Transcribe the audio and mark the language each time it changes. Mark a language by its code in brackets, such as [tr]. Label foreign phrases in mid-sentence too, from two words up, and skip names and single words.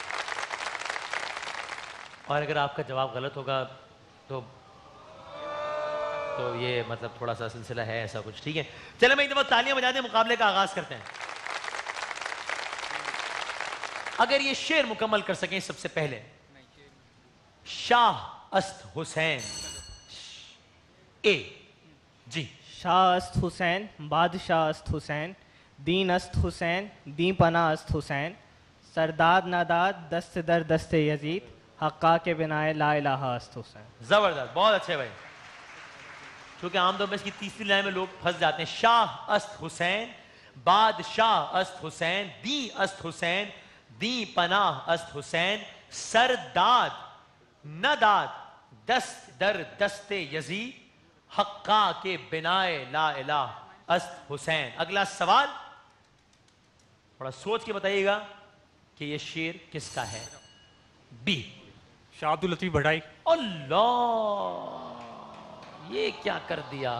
[ur] اور اگر آپ کا جواب غلط ہوگا تو یہ مطلب تھوڑا سا سلسلہ ہے ایسا کچھ. ٹھیک ہے، چلیں میں ایک دفعہ تالیاں بجا دیں، مقابلے کا آغاز کرتے ہیں. اگر یہ شعر مکمل کر سکیں سب سے پہلے. [fa] شاہ است حسین [ur] اے جی. [fa] شاہ است حسین، بادشاہ است حسین، دین است حسین، دین پناہ است حسین، سرداد ناداد دست در دست یزید، حقا کے بنائے [ar] لا الہ [fa] است حسین. [ur] زبردست، بہت اچھے بھائی. کیونکہ عام طور پہ اس کی تیسری لائن میں لوگ پھنس جاتے ہیں. [fa] شاہ است حسین، بادشاہ است حسین، دی است حسین، دی پناہ است حسین، سرداد نداد دست در دست یزید، حقا کے بنائے [ar] لا الہ [fa] است حسین. [ur] اگلا سوال تھوڑا سوچ کے بتائیے گا کہ یہ شعر کس کا ہے. بی شاہ عبد اللطیف بھٹائی. اللہ، یہ کیا کر دیا.